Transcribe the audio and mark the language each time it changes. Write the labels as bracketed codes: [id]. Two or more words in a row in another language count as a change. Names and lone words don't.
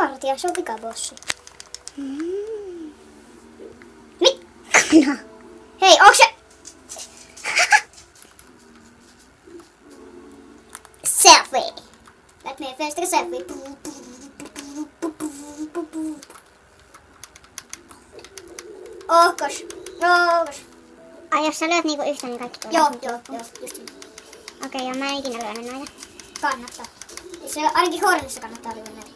[fi] ja se on vikabossi. No. Hei, onks se... Selfie. [en] Let me first take a selfie. [fi] Ohkos. Ai jos sä lyöt niinku yhtä, niin kaikki tulee. Joo, just niin. Okei, joo, mä en ikinä lyönyt noita. Kannattaa. Se ainakin Hornissa kannattaa lyödä näitä.